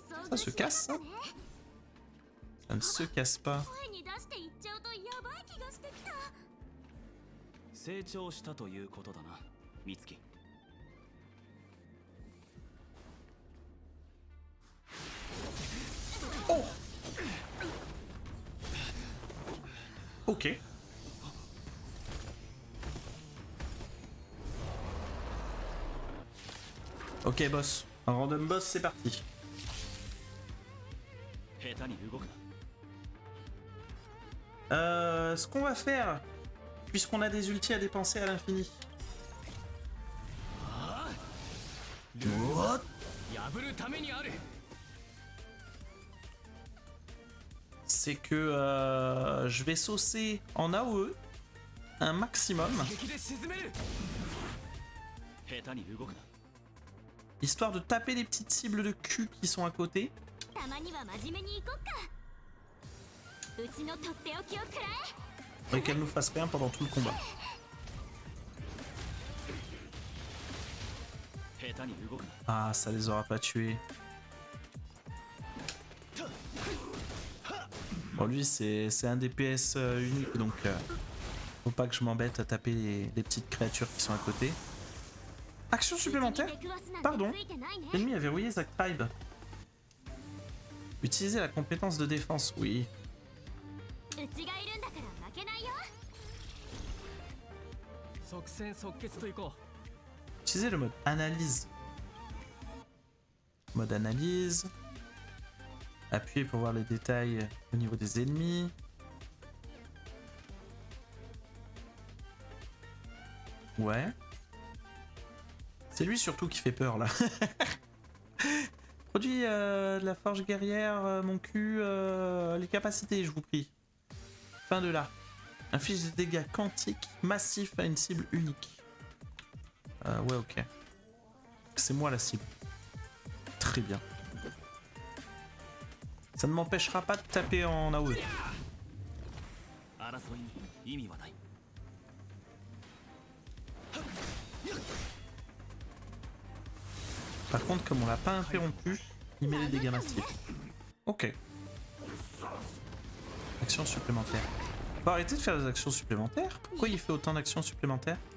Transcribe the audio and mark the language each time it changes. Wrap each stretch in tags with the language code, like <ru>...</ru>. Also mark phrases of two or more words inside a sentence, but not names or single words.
<fr>Ça se casse, ça? Ça ne se casse pas.</fr> <ja>声に出して言っちゃうとやばい気がしてきた。成長したということだな、美月。</ja> <fr>Oh! Ok. Ok, boss. Un</fr> <en>random boss,</en> <fr>c'est parti.</fr> <ja>下手に動くな。</ja> <fr>Ce qu'on va faire, puisqu'on a des ultis à dépenser à l'infini,</fr> <ja>破るためにある。</ja> <fr>c'est que je vais saucer en AOE un maximum,</fr> <ja>敵で沈める。下手に動くな。</ja> <fr>histoire de taper les petites cibles de cul qui sont à côté.</fr> <ja>たまには真面目に行こっか。うちのとっておきをくらえ。</ja> <fr>Et qu'elle nous fasse rien pendant tout le combat.</fr> <ja>下手に動くな。</ja> <fr>Ah, ça les aura pas tués. Bon, lui, c'est un DPS unique, donc faut pas que je m'embête à taper les petites créatures qui sont à côté. Action supplémentaire? Pardon, l'ennemi a verrouillé Zack Tribe. Utilisez la compétence de défense, oui.</fr> <ja>うちがいるんだから負けないよ。即戦即決といこ</ja> <fr>Utilisez le mode analyse. Mode analyse. Appuyez pour voir les détails au niveau des ennemis. Ouais. C'est lui surtout qui fait peur là. Produit de la forge guerrière, mon cul, les capacités, je vous prie. Fin de là. Inflige des dégâts quantiques massifs à une cible unique. Ouais, ok. C'est moi la cible. Très bien. Ça ne m'empêchera pas de taper en AOE.</fr> <ja>う。争いに意味はない。</ja> <fr>Par contre, comme on l'a pas interrompu, il met les dégâts massifs. Ok. Action supplémentaire. Faut arrêter de faire des actions supplémentaires? Pourquoi il fait autant d'actions supplémentaires?</fr>